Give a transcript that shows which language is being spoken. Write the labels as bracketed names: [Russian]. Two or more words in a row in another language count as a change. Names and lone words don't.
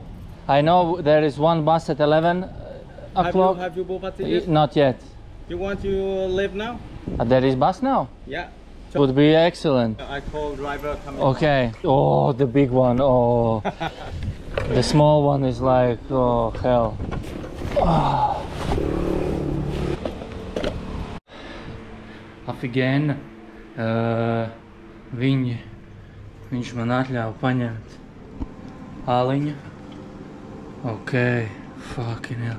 [English] I know there is one bus at 11 o'clock. Have you booked a ticket? Not yet. You want to leave now? There is bus now? Yeah. Would be excellent. I call driver coming. Okay. Oh, the big one. Oh. The small one is like, oh, hell. Oh. Afigēna. [Latvian] Viņš man atļāva paņemt aliņu. [English] Ok, fucking hell.